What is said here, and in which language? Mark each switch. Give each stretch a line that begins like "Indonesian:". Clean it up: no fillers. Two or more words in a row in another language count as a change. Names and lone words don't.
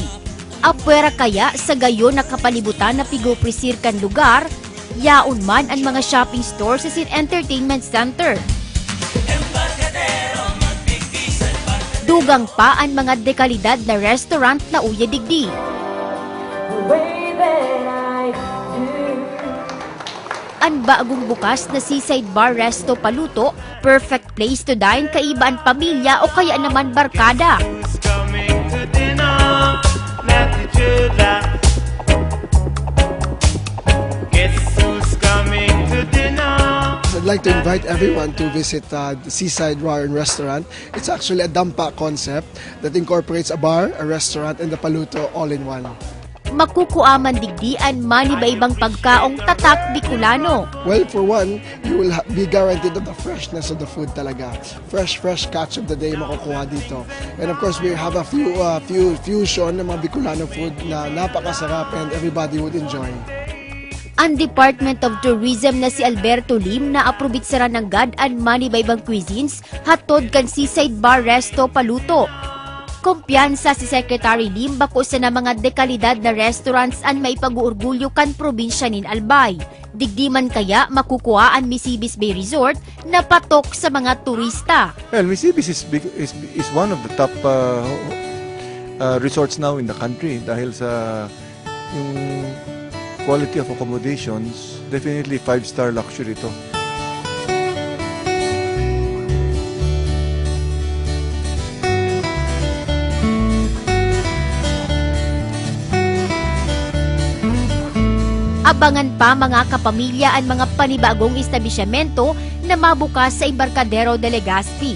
Bikol: Apwera kaya sa gayon nakapalibutan na pigoprisir kan lugar, yaon man ang mga shopping stores sa entertainment center. Dugang pa ang mga dekalidad na restaurant na uya digdi. Ang bagong bukas na seaside bar resto Paluto,
English: perfect place to dine
Bikol: kaiba ang pamilya o kaya naman barkada.
English: I'd like to invite everyone to visit the Seaside Bar and Restaurant. It's actually a dampa concept that incorporates a bar, a restaurant, and the Paluto all in one.
Bikol: Makukuaman digdian man iba-ibang pagkaong tatak Bicolano.
English: Well, for one, you will be guaranteed of the freshness of the food talaga. Fresh catch of the day
Filipino: makukuha dito.
English: And of course, we have a few fusion
Filipino: ng mga
English: Bicolano food
Filipino: na napakasarap
English: and everybody would enjoy.
Bikol: Ang Department of Tourism na si Alberto Lim na aprobitsara ng gad-an man iba-ibang cuisines hatod kan Seaside Bar Resto Paluto. Kumpiyansa si Secretary Lim bako sa na mga dekalidad na restaurants an may pag-uurgulyo kan probinsya nin Albay. Digdi man kaya makukuha ang Misibis Bay Resort na patok sa mga turista.
English: Well, Misibis is one of the top resorts now in the country
Filipino: dahil sa yung
English: quality of accommodations, definitely 5-star luxury ito.
Bikol: Abangan pa mga kapamilya ang mga panibagong establishmento na mabukas sa Embarcadero de Legazpi.